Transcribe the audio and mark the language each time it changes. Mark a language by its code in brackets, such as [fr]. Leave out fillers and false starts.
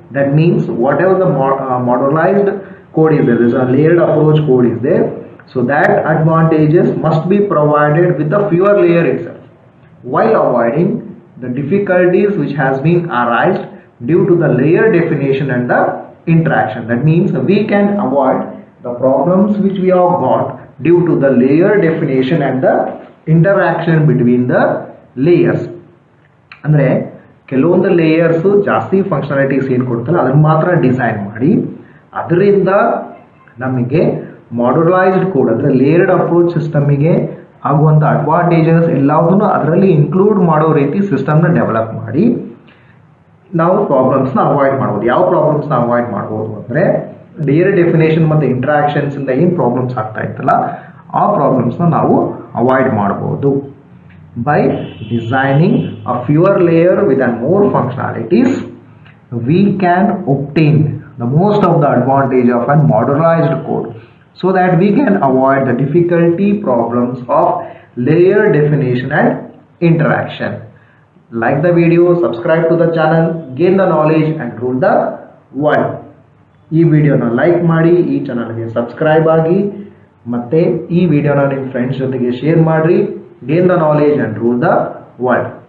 [en] That means whatever the modularized code is there is a layered approach code is there, so that advantages must be provided with the fewer layer itself, while avoiding the difficulties which has been arised due to the layer definition and the interaction. That means we can avoid the problems which we have got due to the layer definition and the interaction between the layers. [kn] ಅಂದರೆ ಕೆಲವೊಂದು layers ಜಾಸ್ತಿ functionalities ಏನು ಕೊಡ್ತಲ್ಲ ಅದನ್ನು ಮಾತ್ರ design ಮಾಡಿ ಅದರಿಂದ ನಮಗೆ ಮಾಡ್ಯುಲೈಸ್ಡ್ code ಅಂದರೆ ಲೇಯರ್ಡ್ ಅಪ್ರೋಚ್ ಸಿಸ್ಟಮಿಗೆ ಆಗುವಂಥ ಅಡ್ವಾಂಟೇಜಸ್ ಎಲ್ಲವನ್ನೂ ಅದರಲ್ಲಿ ಇನ್ಕ್ಲೂಡ್ ಮಾಡೋ ರೀತಿ ಸಿಸ್ಟಮ್ನ ಡೆವಲಪ್ ಮಾಡಿ ನಾವು ಪ್ರಾಬ್ಲಮ್ಸ್ನ ಅವಾಯ್ಡ್ ಮಾಡ್ಬೋದು. ಯಾವ ಪ್ರಾಬ್ಲಮ್ಸ್ನ ಅವಾಯ್ಡ್ ಮಾಡ್ಬೋದು ಅಂದರೆ ಲೇಯರ್ ಡೆಫಿನೇಷನ್ ಮತ್ತು ಇಂಟ್ರಾಕ್ಷನ್ಸಿಂದ ಏನು ಪ್ರಾಬ್ಲಮ್ಸ್ ಆಗ್ತಾ ಇತ್ತಲ್ಲ ಆ ಪ್ರಾಬ್ಲಮ್ಸ್ನ ನಾವು ಅವಾಯ್ಡ್ ಮಾಡ್ಬೋದು. [en] By designing a fewer layer with a more functionalities, we can obtain the most of the advantage of a modularized code, so that we can avoid the difficulty problems of layer definition and interaction. Like the video, subscribe to the channel, gain the knowledge and rule the world. [kn] ಈ ವಿಡಿಯೋನ like ಮಾಡಿ, ಈ ಚಾನಲ್ಗೆ subscribe ಆಗಿ, ಮತ್ತೆ ಈ ವಿಡಿಯೋನ ನಿಮ್ಮ ಫ್ರೆಂಡ್ಸ್ ಜೊತೆಗೆ ಶೇರ್ ಮಾಡಿರಿ. [en] Gain the knowledge and rule the world.